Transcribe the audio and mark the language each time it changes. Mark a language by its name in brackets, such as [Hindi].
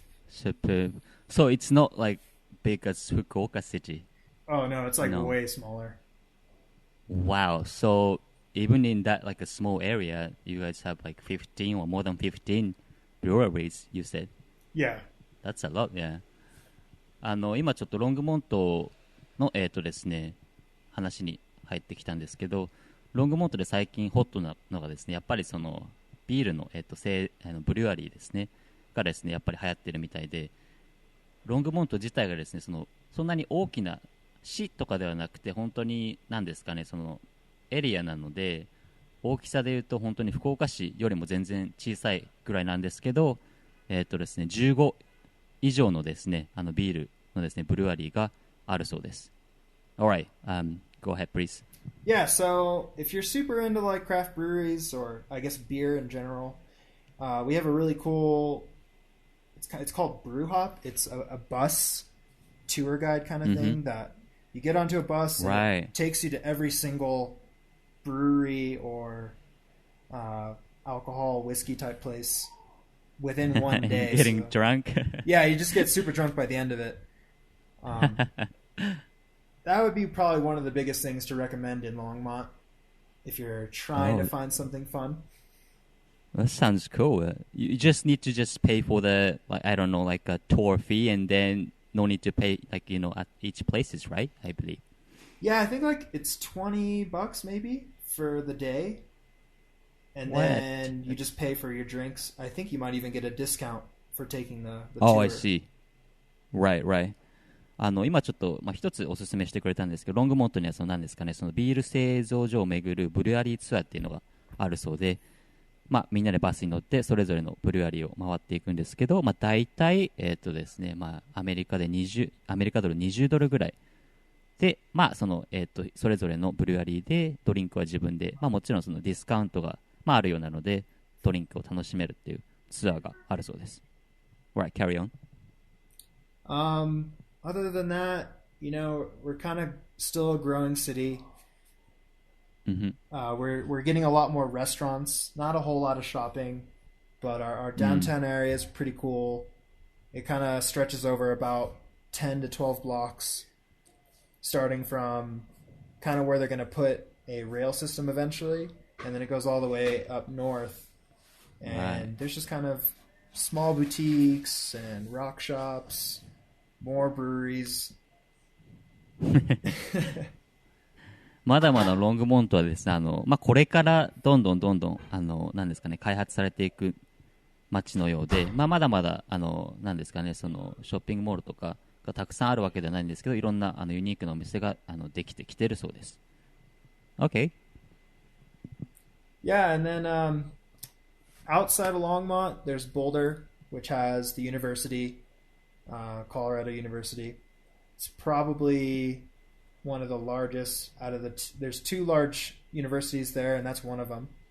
[English] Superb. So it's not big as Fukuoka city? Oh, no, it's way smaller. Wow. So even in that a small area, you guys have 15 or more than 15 breweries, you said? Yeah. That's a lot, yeah. [Japanese] 今ちょっとロングモントのですね、話に入ってきたんですけど、ロングモントで最近ホットなのがですね、やっぱりビールのブリュワリーですねがですね、やっぱり流行ってるみたいで、ロングモント自体がですね、そんなに大きな市とかではなくて、本当に何ですかね、エリアなので、大きさでいうと本当に福岡市よりも全然小さいぐらいなんですけど、ですね、15以上のですね、ビールのですね、ブリュワリーがあるそうです。 [English] Alright, go ahead, please. Yeah, so if you're super into like craft breweries or I guess beer in general, we have a really cool. It's called Brew Hop. It's a bus tour guide kind of thing that you get onto a bus and Right. it takes you to every single brewery or alcohol whiskey type place within one day. Getting So, drunk. yeah, you just get super drunk by the end of it. Um, that would be probably one of the biggest things to recommend in Longmont if you're trying to Oh, find something fun. that sounds cool. You just need to just pay for the, like, I don't know, like a tour fee, and then no need to pay, like, at each places, right? I believe. Yeah, I think like it's $20 maybe for the day, and What? then you just pay for your drinks. I think you might even get a discount for taking the Oh, I tour. see. Right, right. [Japanese] 今ちょっと、一つおすすめしてくれたんですけど、ロングモントには何ですかね、そのビール製造所を巡るブリュワリーツアーっていうのがあるそうで、みんなでバスに乗ってそれぞれのブリュワリーを回っていくんですけど、大体、ですね、アメリカドル20ドルぐらいで、それぞれのブリュワリーでドリンクは自分で、もちろんそのディスカウントが、あるようなので、ドリンクを楽しめるっていうツアーがあるそうです。 [English] Right, carry on. Other than that, we're kind of still a growing city. We're getting a lot more restaurants, not a whole lot of shopping, but our downtown area is pretty cool. It kind of stretches over about 10 to 12 blocks, starting from kind of where they're going to put a rail system eventually, and then it goes all the way up north. And Right. there's just kind of small boutiques and rock shops, more breweries. [Japanese] まだまだロングモントはですね、これからどんどん、なんですかね、開発されていく街のようで、まだまだ、なんですかね、その、ショッピングモールとかがたくさんあるわけではないんですけど、いろんな、ユニークなお店が、できてきてるそうです。 [English] OK? Yeah, and then outside of Longmont, there's Boulder, which has the university, Colorado University. It's probably one of the largest out of there's two large universities there, and that's one of them.